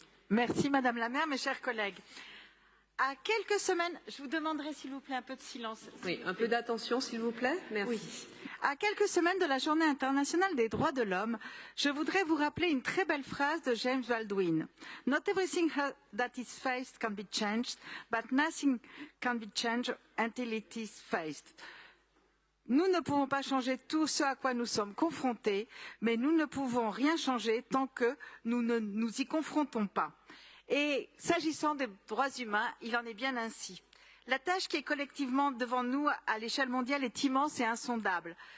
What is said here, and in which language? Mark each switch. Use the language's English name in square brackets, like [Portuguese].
[French] Merci Madame la maire, mes chers collègues. À quelques semaines, je vous demanderai s'il vous plaît un peu de silence. Oui, un peu d'attention s'il vous plaît. Merci. Oui. À quelques semaines de la Journée internationale des droits de l'homme, je voudrais vous rappeler une très belle phrase de James Baldwin. [English] Not everything that is faced can be changed, but nothing can be changed until it is faced. [French] Nous ne pouvons pas changer tout ce à quoi nous sommes confrontés, mais nous ne pouvons rien changer tant que nous ne nous y confrontons pas. Et s'agissant des droits humains, il en est bien ainsi. La tâche qui est collectivement devant nous à l'échelle mondiale est immense et insondable.